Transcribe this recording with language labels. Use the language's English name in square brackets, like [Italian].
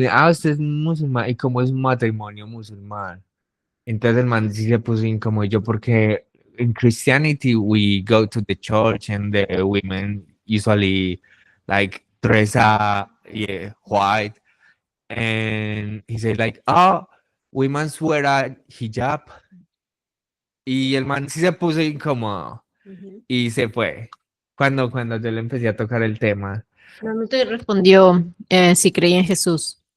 [Spanish] Usted es musulmán. ¿Y cómo es un matrimonio musulmán? Entonces el man sí se puso incómodo. ¿Y yo por qué [English] in Christianity, we go to the church and the women usually like dress yeah, white. And he said like, oh, women wear a hijab. [Spanish] Y el man sí se puso incómodo y se fue. Cuando yo le empecé a tocar el tema. No, no te respondió si creía en Jesús.